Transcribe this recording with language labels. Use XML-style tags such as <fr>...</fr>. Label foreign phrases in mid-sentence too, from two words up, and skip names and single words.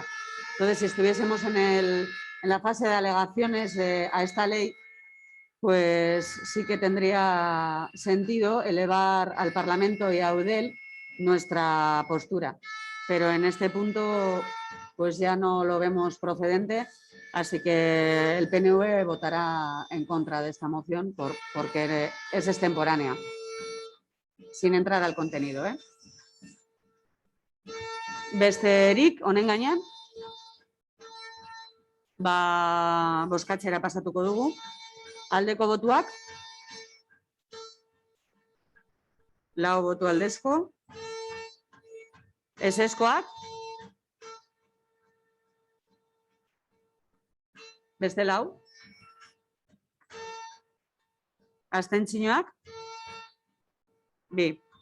<es>Entonces, si estuviésemos en la fase de alegaciones a esta ley, pues sí que tendría sentido elevar al Parlamento y a EUDEL nuestra postura. Pero en este punto, pues ya no lo vemos procedente, así que el PNV votará en contra de esta moción porque es extemporánea, sin entrar al contenido.</es> <eu>Besterik, honen gainean, bozkatzera pasatuko dugu. Aldeko botuak, 4 boto aldezko, ezezkoak, beste 4, abstentzioak, 2.</eu>